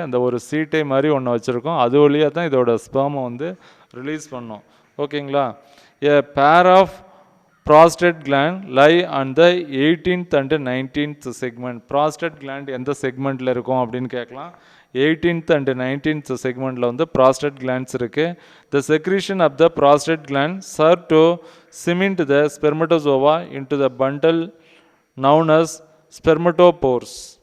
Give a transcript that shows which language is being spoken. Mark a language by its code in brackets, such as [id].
[ta] அந்த ஒரு சீட்டை மாதிரி ஒன்று வச்சுருக்கோம், அது வழியாக தான் இதோட ஸ்பெர்மை வந்து ரிலீஸ் பண்ணோம். ஓகேங்களா. [en] A pair of prostate gland lie on the 18th and 19th segment. [ta] prostate gland எந்த செக்மெண்ட்டில் இருக்கும் அப்படின்னு கேட்கலாம். 18th and 19th செக்மெண்ட்டில் வந்து prostate glands இருக்குது. [en] The secretion of the prostate gland serve to cement the spermatozoa into the bundle known as spermatopores.